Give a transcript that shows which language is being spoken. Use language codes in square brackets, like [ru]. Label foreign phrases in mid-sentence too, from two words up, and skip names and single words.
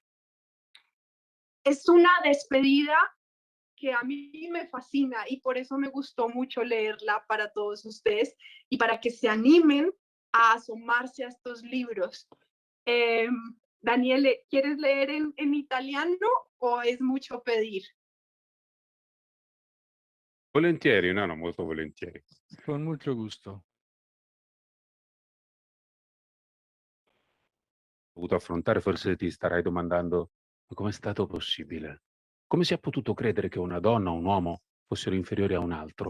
[es] Es una despedida que a mí me fascina y por eso me gustó mucho leerla para todos ustedes y para que se animen a asomarse a estos libros. Daniele, ¿quieres leer en italiano o es mucho pedir? [it] Volentieri, no, molto volentieri. [es] Con mucho gusto. [it] Dovuto affrontare, forse ti starai domandando, ma com'è stato possibile? Come si è potuto credere che una donna o un uomo fossero inferiori a un altro?